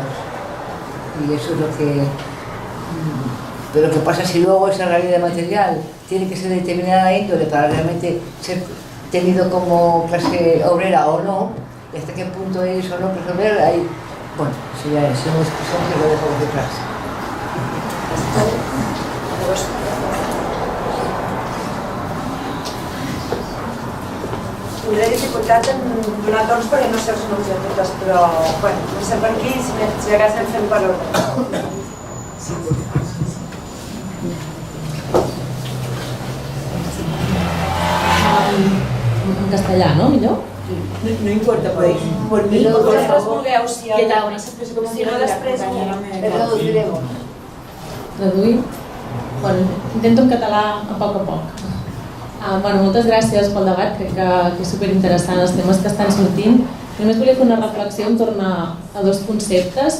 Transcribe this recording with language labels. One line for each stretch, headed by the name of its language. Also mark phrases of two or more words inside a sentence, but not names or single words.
Spanish: Y eso es lo que... Pero ¿qué pasa si luego esa realidad material tiene que ser de determinada índole para realmente ser tenido como clase obrera o no? ¿Y hasta qué punto es o no clase obrera? Ahí, bueno, eso ya es una discusión que lo dejo detrás.
Catalan: Tindré dificultats en donar torns perquè no sé els noms de totes, però bueno, comencem per aquí i si de cas en fem per ordre. En castellà, no? Millor?
Spanish: No importa, podéis por mí, Pero por
Catalan: Vosaltres
Spanish: favor.
Catalan: vulgueu, si
Spanish: ¿Qué tal? Bueno, se como
Catalan: si no després...
Spanish: Le traduciremos.
Catalan: Traduir? Bueno, intento en català a poc. Bueno, moltes gràcies pel debat, crec que és superinteressant els temes que estan sortint. Només volia fer una reflexió en torn a dos conceptes.